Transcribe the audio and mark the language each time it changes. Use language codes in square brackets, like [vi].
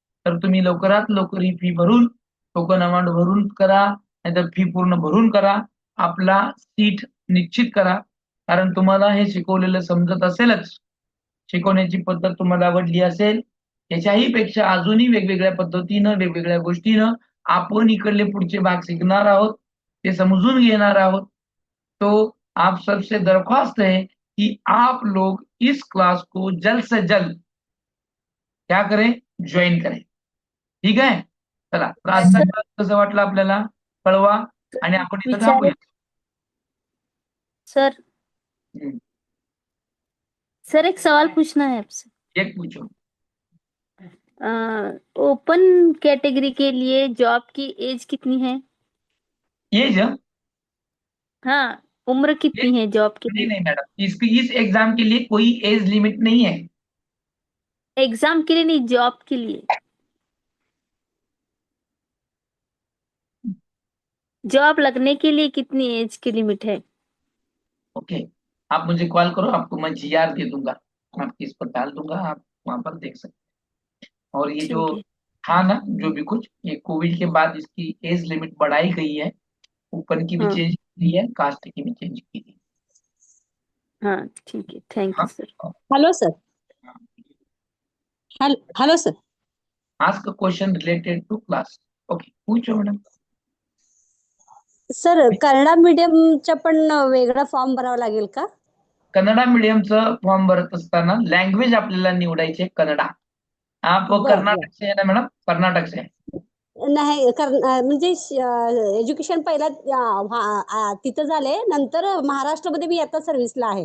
[mr] तर तुम्ही लवकरात लवकर ही फी भरून, टोकन अमाऊंट भरून करा, नाहीतर फी पूर्ण भरून करा, आपला सीट निश्चित करा। कारण तुम्हाला हे शिकवलेलं समजत असेलच, शिकवण्याची पद्धत तुम्हाला आवडली असेल, याच्याही पेक्षा अजूनही वेगवेगळ्या पद्धतीनं, वेगवेगळ्या गोष्टीनं आपण इकडले पुढचे भाग शिकणार आहोत, ते समजून घेणार आहोत। [hi] तो आप सबसे दरख्वास्त है कि आप लोग इस क्लास को जल्द से जल्द क्या करें, ज्वाइन करें। [mr] ठीक आहे, चला। तर आजचा क्लास कसं वाटलं आपल्याला कळवा आणि आपण इथं थांबूया। [hi] सर सर एक सवाल पूछना है आपसे। एक पूछो। ओपन कैटेगरी के लिए जॉब की एज कितनी है? एज? हाँ, उम्र कितनी है जॉब के नहीं लिए? नहीं मैडम, इस एग्जाम के लिए कोई एज लिमिट नहीं है। एग्जाम के लिए नहीं, जॉब के लिए। जॉब लगने के लिए कितनी एज की लिमिट है? ओके, आप मुझे कॉल करो, आपको मैं GR दे दूंगा, आपकी इस पर डाल दूंगा, आप वहां पर देख सकते हैं। और ये जो ठीक है। था ना, जो भी कुछ, ये कोविड के बाद इसकी एज लिमिट बढ़ाई गई है, ओपन की भी हाँ चेंज की है, कास्ट की भी चेंज की है। हाँ ठीक है, thank you sir. Hello sir. Hello sir. [en] Ask question related to class. [hi] Okay, पूछो मैडम। [mr] सर कन्नडा मीडियमचा पण वेगळा फॉर्म भरावा लागेल का? कन्नडा मीडियमचं फॉर्म भरत असताना लँग्वेज आपल्याला निवडायचे कन्नडा। [hi] आप कर्नाटक से है ना मैडम? कर्नाटक से [mr] नाही म्हणजे एज्युकेशन पहिला तिथं झाले, नंतर महाराष्ट्रामध्ये मी आता सर्व्हिसला आहे।